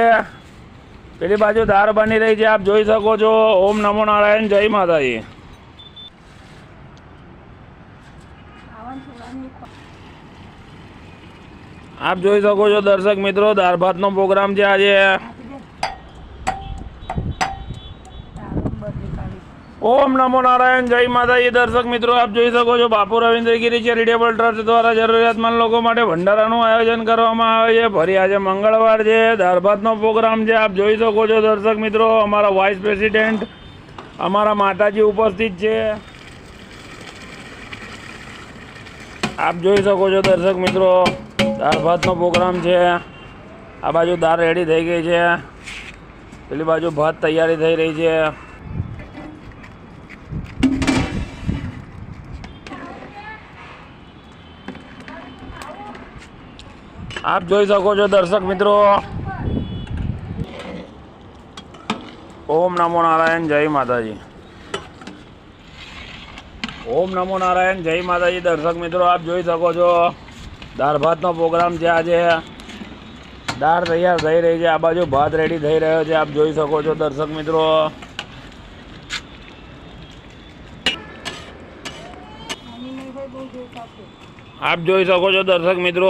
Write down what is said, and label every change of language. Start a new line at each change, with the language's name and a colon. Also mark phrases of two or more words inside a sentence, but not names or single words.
Gujarati: પેલી બાજુ દાળ બની રહી છે। આપ જોઈ શકો છો। ઓમ નમો નારાયણ, જય માતાજી। आप જોઈ શકો છો દર્શક મિત્રો, દાળ ભાતનો પ્રોગ્રામ છે આજે।
Hindi: ओम नमो नारायण, जय माताजी। दर्शक मित्रों, आप
Gujarati: જોઈ શકો છો બાપુ રવિન્દ્રગીરી ચેરિટેબલ ટ્રસ્ટ દ્વારા જરૂરિયાતમંદ લોકો માટે ભંડારાનું આયોજન કરવામાં આવે છે। ફરી આજે મંગળવાર છે, દાળ ભાતનો પ્રોગ્રામ છે। આપ જોઈ શકો છો દર્શક મિત્રો, અમારા વાઇસ પ્રેસિડેન્ટ, અમારા માતાજી ઉપસ્થિત છે। આપ જોઈ શકો છો દર્શક મિત્રો, દાળ ભાતનો પ્રોગ્રામ છે। આ બાજુ દાળ રેડી થઈ ગઈ છે, પેલી બાજુ ભાત તૈયારી થઈ રહી છે। आप જોઈ શકો છો દર્શક મિત્રો।
Hindi: ओम नमो नारायण, जय माताजी। ओम नमो नारायण, जय माताजी। दर्शक मित्रों, आप
Gujarati: જોઈ શકો છો દાળ ભાતનો પ્રોગ્રામ છે આજે। દાળ તૈયાર થઈ રહી છે, આ બાજુ ભાત રેડી થઈ રહ્યો છે। આપ જોઈ શકો છો દર્શક મિત્રો। आप જોઈ શકો છો દર્શક મિત્રો।